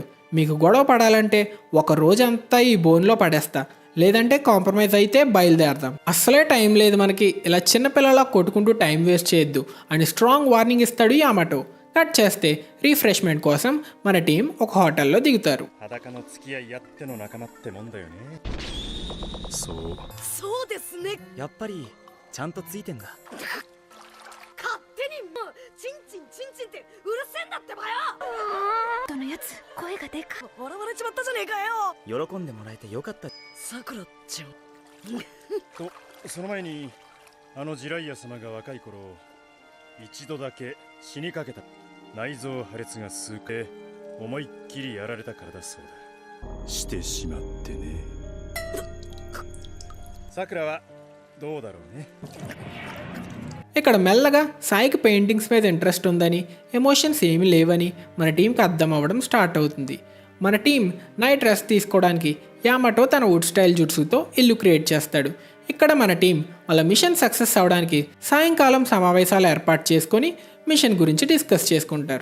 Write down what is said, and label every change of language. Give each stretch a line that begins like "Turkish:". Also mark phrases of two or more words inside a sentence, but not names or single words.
Telugu: మీకు గొడవ పడాలంటే ఒక రోజంతా ఈ బోన్లో పడేస్తా, లేదంటే కాంప్రమైజ్ అయితే బయలుదేరదాం, అస్సలే టైం లేదు మనకి, ఇలా చిన్నపిల్లలా కొట్టుకుంటూ
English: time waste
Telugu: చేయొద్దు అని
English: strong warning
Telugu: ఇస్తాడు యామాటో. కట్ చేస్తే రీఫ్రెష్మెంట్ కోసం మన టీం ఒక హోటల్లో దిగుతారు.
Japanese: 裸の付き合いやっての仲間ってもんだよね。そうそうですね。やっぱりちゃんとついてんだ。勝どのやつ声がでか笑われちまったじゃねえかよ。喜んでもらえてよかった。さくらちゃん。とその前にあのジライア様が若い頃一度だけ死にかけた。内臓破裂が数回思いっきりやられたからだそうだ。してしまってね。さくらはどうだろうね。
Telugu: ఇక్కడ మెల్లగా సాయికి పెయింటింగ్స్ మీద ఇంట్రెస్ట్ ఉందని, ఎమోషన్స్ ఏమీ లేవని మన టీంకి అర్థం అవ్వడం స్టార్ట్ అవుతుంది. మన టీం నైట్ రెస్ట్ తీసుకోవడానికి యామాటో తన
English: wood style
Telugu: జుట్సుతో ఇల్లు క్రియేట్ చేస్తాడు. ఇక్కడ మన టీం వాళ్ళ మిషన్ సక్సెస్ అవడానికి సాయంకాలం సమావేశాలు ఏర్పాటు చేసుకొని మిషన్ గురించి డిస్కస్ చేసుకుంటారు.